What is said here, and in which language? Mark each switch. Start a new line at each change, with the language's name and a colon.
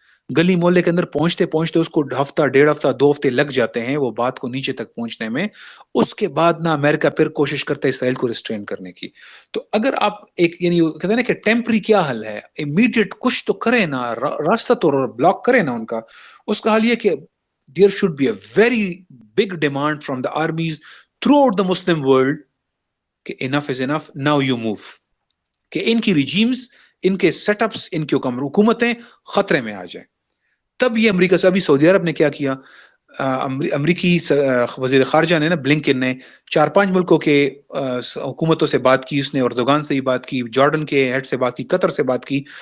Urdu: گلی محلے کے اندر پہنچتے پہنچتے اس کو ہفتہ 1.5 ہفتہ 2 ہفتے لگ جاتے ہیں وہ بات کو نیچے تک پہنچنے میں. اس کے بعد نہ امریکہ پھر کوشش کرتا ہے اسرائیل کو ریسٹرین کرنے کی. تو اگر آپ ایک یعنی کہتے ہیں نا کہ ٹیمپری کیا حل ہے، امیڈیٹ کچھ تو کرے نا، راستہ تو بلاک کرے نا ان کا. اس کا حل یہ کہ
English: there should be a very big demand from the armies throughout the Muslim world کہ enough is enough, now you move.
Urdu: کہ ان کی ریجیمز، ان کے سیٹ اپس، ان کی حکومتیں خطرے میں آ جائیں. تب یہ امریکہ سے، ابھی سعودی عرب نے کیا کیا، امریکی وزیر خارجہ نے نا بلنکن نے 4-5 ملکوں کے حکومتوں سے بات کی، اس نے اردوغان سے ہی بات کی، جارڈن کے ہیڈ سے بات کی، قطر سے بات کی.